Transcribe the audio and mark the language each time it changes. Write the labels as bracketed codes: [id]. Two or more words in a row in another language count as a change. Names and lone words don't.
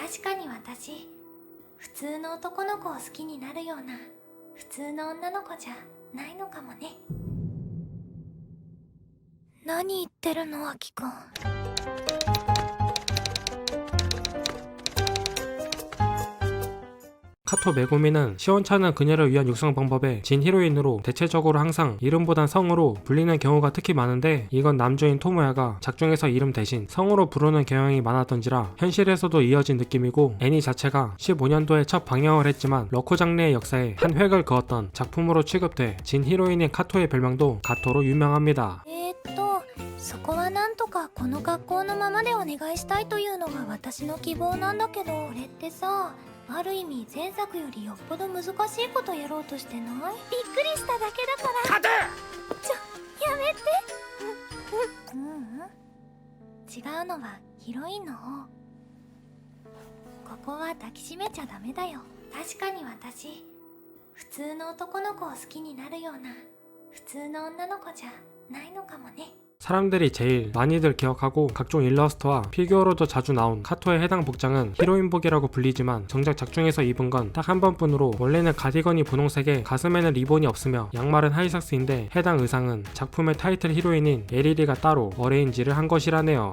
[ja] 確かに私、普通の男の子を好きになるような普通の女の子じゃないのかもね。何言ってるの、アキくん。 [ko] 카토 메구미는 시원찮은 그녀를 위한 육성 방법에 진 히로인으로 대체적으로 항상 이름보단 성으로 불리는 경우가 특히 많은데, 이건 남주인 토모야가 작중에서 이름 대신 성으로 부르는 경향이 많았던지라 현실에서도 이어진 느낌이고, 애니 자체가 15년도에 첫 방영을 했지만 러코 장르의 역사에 한 획을 그었던 작품으로 취급돼 진 히로인인 카토의 별명도 가토로 유명합니다. [ja] そこはなんとかこの格好のままでお願いしたいというのが私の希望なんだけど、俺ってさ、ある意味前作よりよっぽど難しいことやろうとしてない？びっくりしただけだから。勝て！やめて。違うのはヒロインの方。ここは抱きしめちゃダメだよ。確かに私、普通の男の子を好きになるような普通の女の子じゃないのかもね。 [ko] 사람들이 제일 많이들 기억하고 각종 일러스트와 피규어로도 자주 나온 카토의 해당 복장은 히로인복이라고 불리지만, 정작 작중에서 입은 건 딱 한 번뿐으로 원래는 가디건이 분홍색에 가슴에는 리본이 없으며 양말은 하이삭스인데, 해당 의상은 작품의 타이틀 히로인인 에리리가 따로 어레인지를 한 것이라네요.